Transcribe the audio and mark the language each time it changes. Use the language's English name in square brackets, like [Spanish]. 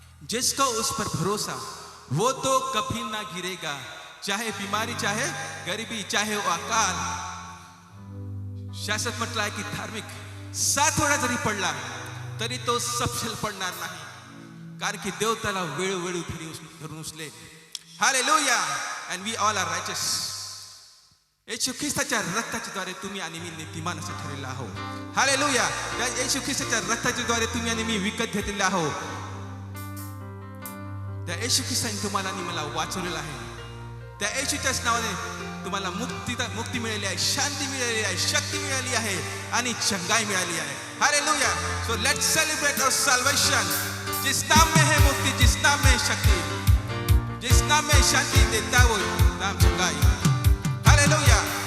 [Hindi] जिसको उस पर भरोसा, वो तो कभी ना गिरेगा, चाहे बीमारी चाहे गरीबी चाहे वो अकाल। [Marathi] शास्त्रात म्हटलं आहे की धार्मिक साथोडा जरी पडला तरी तो सपशेल पडणार नाही, कारण की देव त्याला वेळोवेळी धरून उचलेल. Hallelujah. [English] And we all are righteous. [Marathi] येशू ख्रिस्ताच्या रक्ताच्या द्वारे तुम्ही आणि मी नीतिमान असं ठरलेलं आहोत. हालेलुया. या येशू ख्रिस्ताच्या रक्ताच्या द्वारे तुम्ही आणि मी विकत घेतलेले आहोत. त्या येशू ख्रिस्ताने तुम्हाला आणि मला वाचवलेलं आहे. त्या येशूच्याच नावाने तुम्हाला मुक्ती मिळाली आहे, शांती मिळाली आहे, शक्ती मिळाली आहे आणि चंगाई मिळाली आहे. [English] Hallelujah. So let's celebrate our salvation. [Hindi] जिस नाम में है मुक्ति, जिस नाम में है शक्ति, जिस नाम में शांति देता है वो नाम चंगाई. हालेलुया.